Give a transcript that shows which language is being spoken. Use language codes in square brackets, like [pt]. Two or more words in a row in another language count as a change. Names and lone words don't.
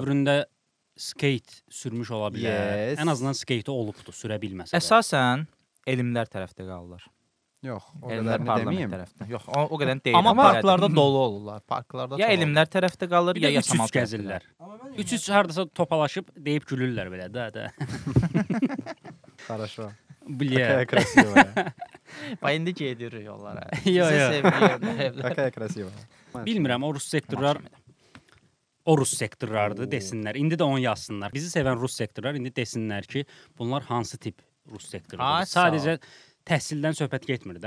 [az] dövründə skate sürmüş ola bilər. Yes. Ən azından skate olubdu, sürə bilməsə. də. Əsasən elmlər tərəfdə qalırlar. Yox, o Elmlər qədərini parlament deməyim. tərəfdə. Yox, o qədər deyil. Amma parklarda dolu olurlar. Parklarda Ya ya elmlər tərəfdə qalır, Bir ya də yaşamal üç-üç gəzirlər. Üç-üç hardasa topalaşıb deyib gülürlər belə də. Хорошо. Bilyə. [ru] Какая красивая. [az] Bax indi gedirik yollara. Yo, Sizə yo. sevgili [ru] Какая красивая. [az] Bilmirəm, o rus sektorlar o rus sektorlardır desinlər. İndi də onu yazsınlar. Bizi sevən rus sektorlar indi desinlər ki, bunlar hansı tip rus sektorudur. Ay, sağ ol. Sadəcə təhsildən söhbət getmir də